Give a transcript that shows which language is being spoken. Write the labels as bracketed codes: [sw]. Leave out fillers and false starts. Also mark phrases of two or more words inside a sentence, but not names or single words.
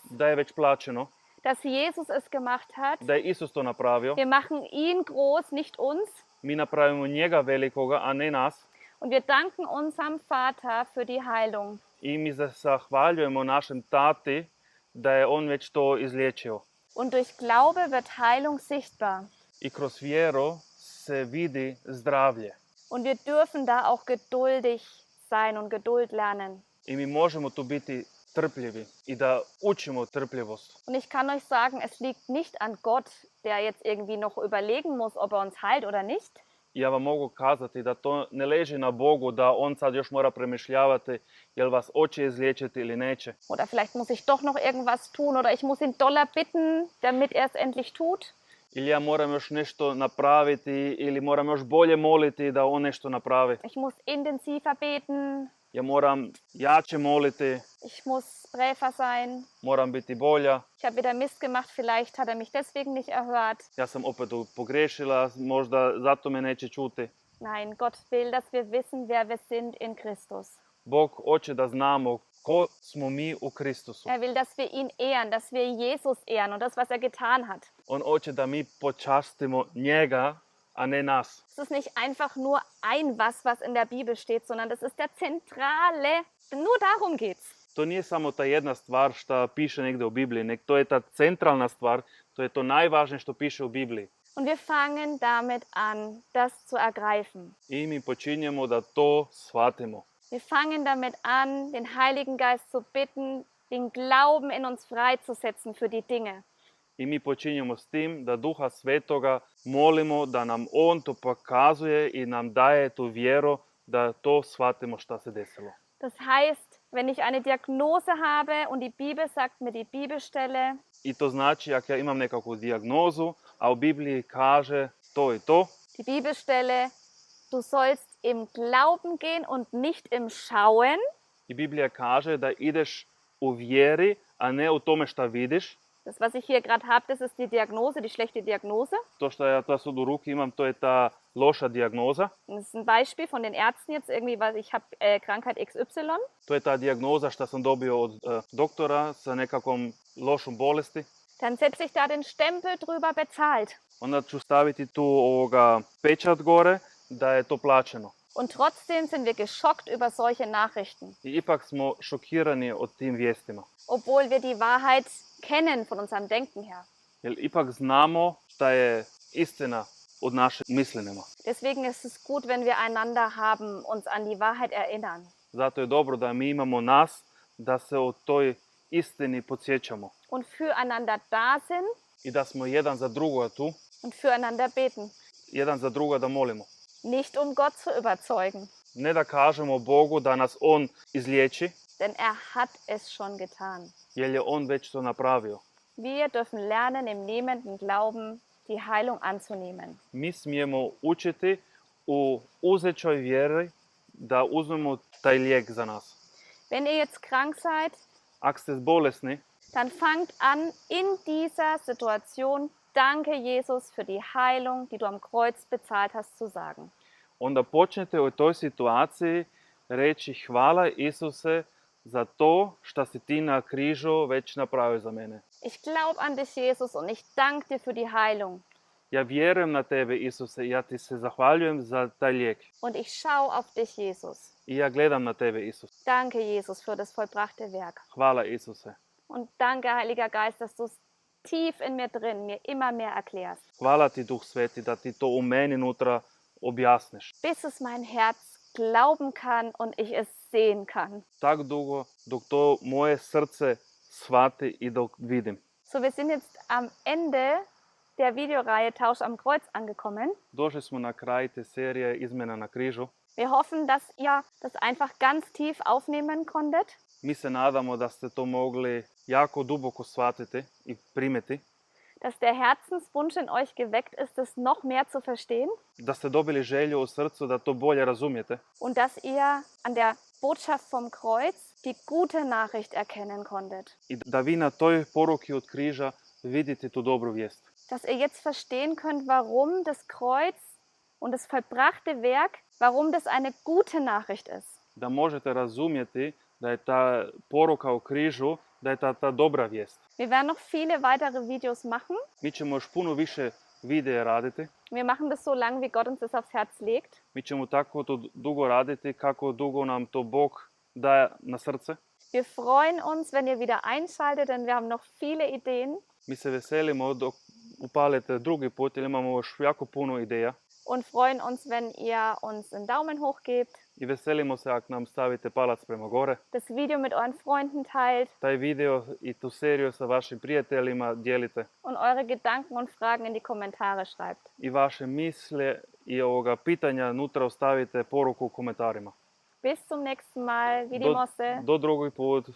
[hr] da je već plaćeno, [de] dass Jesus es gemacht hat. [hr] da je Isus to napravio. [de] Wir machen ihn groß, nicht uns. [hr] Mi napravimo njega velikoga, a ne nas. [de] Und wir danken unserem Vater für die Heilung. [hr] I mi zahvaljujemo našem tati da je on već to izliječio. [de] Und durch Glaube wird Heilung sichtbar. [hr] I kroz vjeru se vidi zdravlje. [de] Und wir dürfen da auch geduldig sein und Geduld lernen. [hr] I mi možemo tu biti trpljivi i da učimo trpljivost. [de] Und ich kann euch sagen, es liegt nicht an Gott, der jetzt irgendwie noch überlegen muss, ob er uns heilt oder nicht, [hr] I ja vam mogu kazati da to ne leži na Bogu, da on sad još mora premišljavati jel vas hoće izliječiti ili neće. [de] oder vielleicht muss ich doch noch irgendwas tun oder ich muss ihn doller bitten, damit er es endlich tut. [hr] Ili ja moram još nešto napraviti ili moram još bolje moliti da on nešto napravi. [de] Ich muss intensiver beten, [hr] Ja moram jače moliti, [de] ich muss braver sein. [hr] moram biti bolja. [de] Ich habe wieder Mist gemacht, vielleicht hat er mich deswegen nicht erhört. [hr] Ja sam opet pogrešila, možda zato me neće čuti. [de] Nein, Gott will, dass wir wissen, wer wir sind in Christus. [hr] Bog hoće da znamo ko smo mi u Kristusu. [de] Er will, dass wir ihn ehren, dass wir Jesus ehren und das, was er getan hat. [hr] On hoće da mi počastimo njega, a ne nas. [de] Es ist nicht einfach nur ein was in der Bibel steht, sondern das ist der zentrale, nur darum geht's. [hr] To nije samo ta jedna stvar što piše negdje u Bibliji, nek to je ta centralna stvar, to je to najvažnije što piše u Bibliji. [de] Und wir fangen damit an, das zu ergreifen. [hr] I mi počinjemo da to shvatimo. [de] Wir fangen damit an, den Heiligen Geist zu bitten, den Glauben in uns freizusetzen für die Dinge. [hr] I mi počinjemo s tim da Duha Svetoga molimo da nam on to pokazuje i nam daje tu vjeru da to shvatimo šta se desilo. [de] Das heißt, wenn ich eine Diagnose habe und die Bibel sagt mir die Bibelstelle, [hr] I to znači ako ja imam nekakvu dijagnozu, a u Bibliji kaže to i to, [de] die Bibelstelle, du sollst im Glauben gehen und nicht im Schauen, [hr] i Biblija kaže da ideš u vjeri, a ne u tome šta vidiš. [de] das, was ich hier gerade habe, das ist die Diagnose, die schlechte Diagnose. [hr] To što ja to sad u ruki imam, to je ta loša dijagnoza. [de] Das ist ein Beispiel von den Ärzten jetzt irgendwie, weil ich habe Krankheit XY. [hr] To je ta dijagnoza što sam dobio od doktora sa nekakvom lošom bolesti. [de] Dann setze ich da den Stempel drüber bezahlt. [hr] Onda ću staviti tu pečat gore da je to plaćeno. [de] Und trotzdem sind wir geschockt über solche Nachrichten, [hr] I ipak smo šokirani od tim vijestima. [de] obwohl wir die Wahrheit kennen von unserem Denken her. [hr] Jer ipak znamo šta je istina od našeg mislenja. [de] Deswegen ist es gut, wenn wir einander haben, uns an die Wahrheit erinnern. [hr] Zato je dobro da mi imamo nas, da se o toj istini podsjećamo. [de] Und füreinander da sind [hr] I da smo jedan za drugoga tu, [de] und füreinander beten. [hr] jedan za drugoga da molimo. [de] Nicht um Gott zu überzeugen, [hr] Ne da kažemo Bogu da nas on izliječi, [de] denn er hat es schon getan. [hr] jer je on već to napravio. [de] Wir dürfen lernen, im nehmenden Glauben die Heilung anzunehmen. [hr] Mi smijemo učiti u uzećoj vjeri da uzmemo taj lijek za nas. [de] Wenn ihr jetzt krank seid, [hr] Ako ste bolesni, [de] dann fangt an, in dieser Situation Danke, Jesus, für die Heilung, die du am Kreuz bezahlt hast, zu sagen. [hr] onda počnete u toj situaciji reći hvala Isuse za to što si ti na križu već napravio za mene. [de] Ich glaube an dich, Jesus, und ich danke dir für die Heilung. [hr] Ja vjerujem na tebe, Isuse, i ja ti se zahvaljujem za taj lijek. [de] Und ich schaue auf dich, Jesus. [hr] I ja gledam na tebe, Isus. [de] Danke, Jesus, für das vollbrachte Werk. [hr] Hvala, Isuse. [de] Und danke, Heiliger Geist, dass du es tief in mir drin mir immer mehr erklärst, [hr] Hvala ti, Duh Sveti, da ti to u meni unutra objasniš. [de] bis es mein Herz glauben kann und ich es sehen kann. [hr] Tak dugo dok to moje srce shvati i dok vidim. [de] So, wir sind jetzt am Ende der Videoreihe Tausch am Kreuz angekommen. [hr] Došli smo na kraj te serije Izmjena na križu. [de] Wir hoffen, dass ihr das einfach ganz tief aufnehmen konntet, [hr] Mi se nadamo da ste to mogli jako duboko shvatiti i primiti. [de] dass der Herzenswunsch in euch geweckt ist, es noch mehr zu verstehen [hr] Da ste dobili želju u srcu da to bolje razumijete. [de] und dass ihr an der Botschaft vom Kreuz die gute Nachricht erkennen konntet. [hr] I da vi na toj poruki od križa vidite tu dobru vijest. [de] Dass ihr jetzt verstehen könnt, warum das Kreuz und das vollbrachte Werk, warum das eine gute Nachricht ist. [hr] Da možete razumjeti da je ta poruka u križu, da je ta dobra vijest. [de] Wir werden noch viele weitere Videos machen. [hr] Mi ćemo još puno više videa raditi. [de] Wir machen das so lange, wie Gott uns das aufs Herz legt. [hr] Mi ćemo tako to dugo raditi kako dugo nam to Bog daje na srce. [de] Wir freuen uns, wenn ihr wieder einschaltet, denn wir haben noch viele Ideen [hr] Mi se veselimo dok upalite drugi put jer imamo još jako puno ideja. [de] und freuen uns, wenn ihr uns einen Daumen hoch gebt, [hr] I veselimo se ako nam stavite palac prema gore. [de] das Video mit euren Freunden teilt [hr] Taj video i tu seriju sa vašim prijateljima dijelite. [de] und eure Gedanken und Fragen in die Kommentare schreibt. [hr] I vaše misle i ovoga pitanja nutra ostavite poruku u komentarima. [de] Bis zum nächsten Mal. [hr] Vidimo se. Do drugi put.